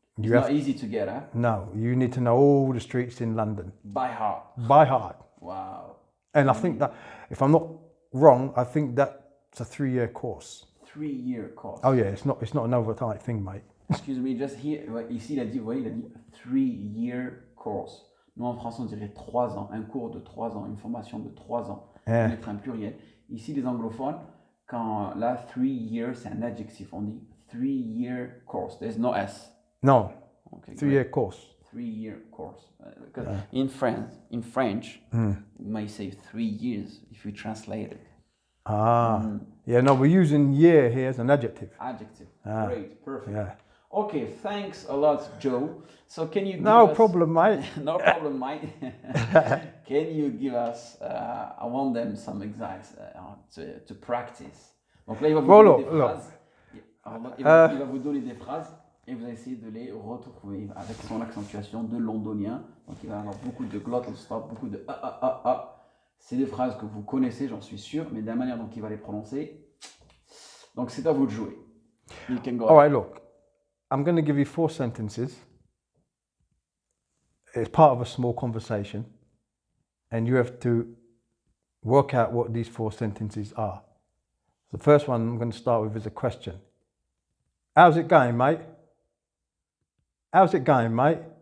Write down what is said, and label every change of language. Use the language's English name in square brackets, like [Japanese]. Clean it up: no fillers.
[English] It's not easy to get, huh? No, you need to know all the streets in London. By heart. By heart. Wow. And I think that, if I'm not wrong, I think that's a 3-year course. 3-year course. Oh yeah, it's not an overnight thing, mate. Excuse me, just here, [French] ici il a dit, vous voyez, il a dit 3-year course. Nous en français on dirait 3 ans, un cours de 3 ans, une formation de 3 ans. [English] Yeah. [French] On mettrait un pluriel. Ici les anglophones, quand là 3 years c'est un adjectif, on dit 3-year course. [English] There's no S. No. Okay, 3-year course. 3-year course. Because in French, we may say 3 years if we translate it. Yeah, no, we're using year here as an adjective. Adjective. Great, perfect. Yeah. Okay, thanks a lot, Joe. So can you give No us... problem, mate. No problem, mate. Can you give us, I want them some exercises to practice. [French] Donc là, il va vous donner des phrases. Il va vous donner des phrases et vous allez essayer de les retrouver avec son accentuation de londonien. Donc il va y avoir beaucoup de glottal stop, beaucoup de C'est des phrases que vous connaissez, j'en suis sûr, mais de la manière dont il va les prononcer. Donc c'est à vous de jouer. [English] You can go. All right, look. I'm going to give you 4 sentences. It's part of a small conversation, and you have to work out what these 4 sentences are. The first one I'm going to start with is a question. How's it going, mate? How's it going, mate?